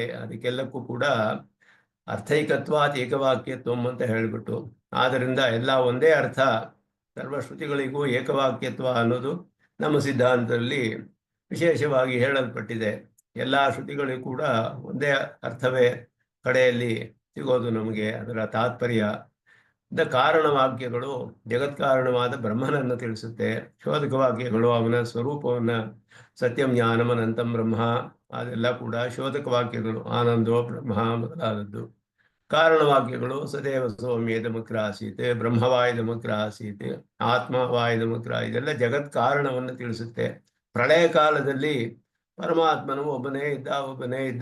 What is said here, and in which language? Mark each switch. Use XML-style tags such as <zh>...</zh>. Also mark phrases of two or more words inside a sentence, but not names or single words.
<kn>ಅದಕ್ಕೆಲ್ಲಕ್ಕೂ ಕೂಡ</kn> <sa>ಅರ್ಥೈಕತ್ವಾತ್ ಏಕವಾಕ್ಯತ್ವಂ</sa> <kn>ಅಂತ ಹೇಳಿಬಿಟ್ಟು, ಆದ್ದರಿಂದ ಎಲ್ಲ ಒಂದೇ ಅರ್ಥ, ಸರ್ವಶ್ರುತಿಗಳಿಗೂ ಏಕವಾಕ್ಯತ್ವ ಅನ್ನೋದು ನಮ್ಮ ಸಿದ್ಧಾಂತದಲ್ಲಿ ವಿಶೇಷವಾಗಿ ಹೇಳಲ್ಪಟ್ಟಿದೆ. ಎಲ್ಲ ಶ್ರುತಿಗಳಿಗೂ ಕೂಡ ಒಂದೇ ಅರ್ಥವೇ ಕಡೆಯಲ್ಲಿ ಸಿಗೋದು ನಮಗೆ. ಅದರ ತಾತ್ಪರ್ಯ ಕಾರಣ ವಾಕ್ಯಗಳು ಜಗತ್ಕಾರಣವಾದ ಬ್ರಹ್ಮನನ್ನು ತಿಳಿಸುತ್ತೆ, ಶೋಧಕ ವಾಕ್ಯಗಳು ಅವನ ಸ್ವರೂಪವನ್ನ</kn> <sa>ಸತ್ಯಂ ಜ್ಞಾನಂ ಅನಂತಂ ಬ್ರಹ್ಮ,</sa> <kn>ಅದೆಲ್ಲ ಕೂಡ ಶೋಧಕ ವಾಕ್ಯಗಳು,</kn> <sa>ಆನಂದೋ ಬ್ರಹ್ಮ</sa> <kn>ಮೊದಲಾದದ್ದು. ಕಾರಣ ವಾಕ್ಯಗಳು</kn> <sa>ಸದೇವ ಸೌಮ್ಯೇದಮಗ್ರ ಆಸೀತೆ, ಬ್ರಹ್ಮವಾಯುದಮಗ್ರ ಆಸೀತೆ, ಆತ್ಮವಾಯುದಮಗ್ರ,</sa> <kn>ಇದೆಲ್ಲ ಜಗತ್ ಕಾರಣವನ್ನು ತಿಳಿಸುತ್ತೆ. ಪ್ರಳಯ ಕಾಲದಲ್ಲಿ ಪರಮಾತ್ಮನು ಒಬ್ಬನೇ ಇದ್ದ.</kn>